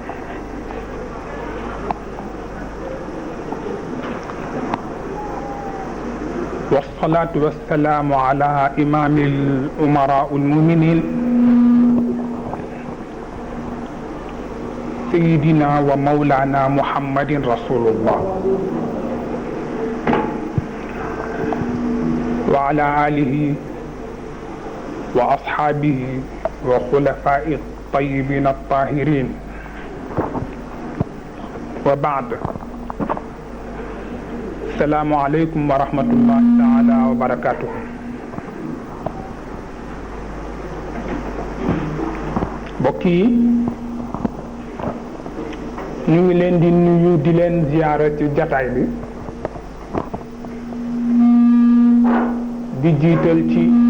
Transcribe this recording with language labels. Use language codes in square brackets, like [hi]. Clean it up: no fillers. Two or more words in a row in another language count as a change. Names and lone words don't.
[ar] والصلاة والسلام على إمام الأمراء المؤمنين سيدنا ومولانا محمد رسول الله وعلى آله وأصحابه وخلفاء الطيبين الطاهرين وبعد. السلام عليكم ورحمة الله تعالى وبركاته. [wo] mbokk yi ñu ngi leen di nuyu di leen ziyaara ci jataay bi di jiital ci